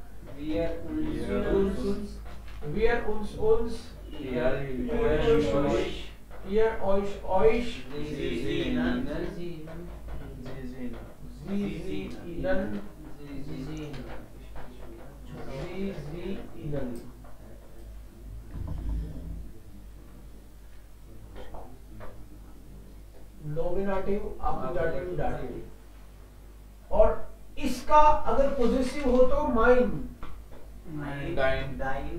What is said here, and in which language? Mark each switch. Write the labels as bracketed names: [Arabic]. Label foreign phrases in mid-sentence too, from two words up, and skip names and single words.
[German] wir uns, ihr euch, sie ihnen, sie ihnen। [English] nominative, appositive, dative. [Hindi] और इसका अगर पॉजिटिव हो तो माइन, डाइन, Dein.